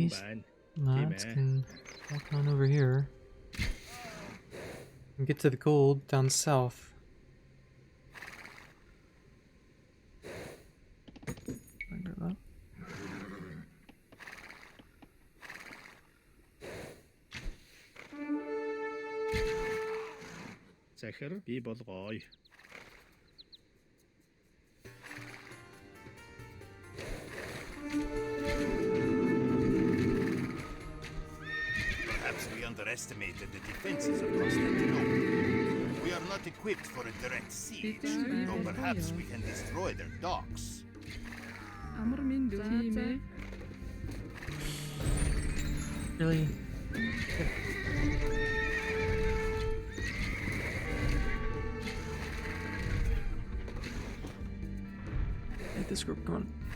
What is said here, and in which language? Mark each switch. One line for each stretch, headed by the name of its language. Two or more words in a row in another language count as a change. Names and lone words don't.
English: these bạn. lads man. can walk on over here. And get to the gold down south. Under that.
Mongolian: Захир би болгоё.
English: Perhaps we underestimated the defenses of Constantinople. We are not equipped for a direct siege, though perhaps we can destroy their docks.
Mongolian: Амар минь дүү. Тийм ээ.
English: Really? Take this group, come on.